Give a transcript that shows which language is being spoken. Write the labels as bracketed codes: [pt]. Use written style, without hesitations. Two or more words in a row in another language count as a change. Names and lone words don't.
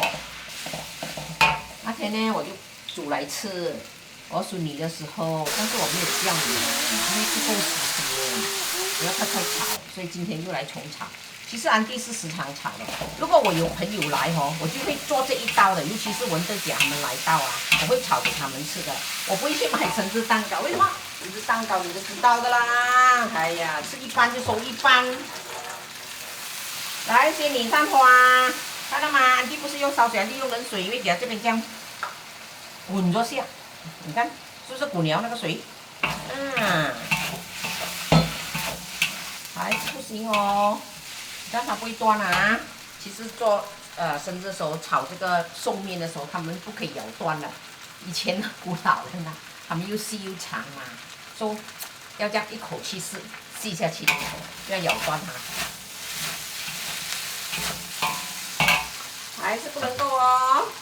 [zh] 那天呢，我就煮來吃。我煮米的時候，但是我沒有醬油，因為不夠時間，不要太炒，所以今天又來重炒。其實安迪是時常炒的。如果我有朋友來我就會做這一道的，尤其是文德姐他們來到啊，我會炒給他們吃的。我不會去買生日蛋糕，為什麼？生日蛋糕你都知道的啦。哎呀，吃一半就收一半。來，仙女散花，看到嗎？安迪不是用燒水，安迪用冷水，因為給它這邊這樣滾着下，你看是不是滾了那個水？還是不行哦。但它不會斷啊！其實做生日的時候炒這個壽麵的時候，他們不可以咬斷的。以前古老人啊，他們又細又長嘛，所以要這樣一口氣吸下去，不要咬斷它。還是不能夠哦。